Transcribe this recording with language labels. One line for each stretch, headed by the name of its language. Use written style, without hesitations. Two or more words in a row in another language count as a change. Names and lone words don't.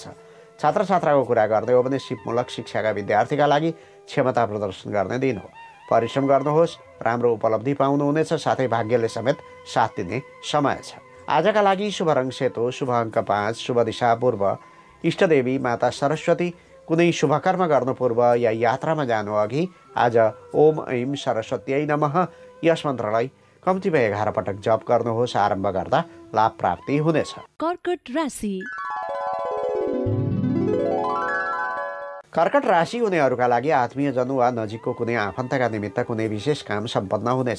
Nepali: छात्र छात्राको कुरा गर्दै हो भने सिपमूलक शिक्षाका विद्यार्थीका लागि क्षमता प्रदर्शन गर्ने दिन हो। परिश्रम गर्नुहोस्, राम्रो उपलब्धि पाउनुहुनेछ। साथै भाग्यले समेत साथ दिने समय छ। आजका लागि शुभ रङ सेतो, शुभ अङ्क 5, शुभ दिशा पूर्व, इष्टदेवी माता सरस्वती। कुनै शुभ कर्म गर्नु पूर्व या यात्रामा जानु अघि आज
Sanskrit: ओम ऐं सरस्वत्यै नमः
Nepali: यस मन्त्रलाई कम्तीमा 11 पटक जप गर्नुहोस्। आरम्भ गर्दा लाभ प्राप्ति हुनेछ। कर्कट राशि। कर्कट राशि हुनेहरूका लागि आत्मीयजन वा नजिकको कुनै आफन्तका निमित्त कुनै विशेष काम सम्पन्न हुनेछ।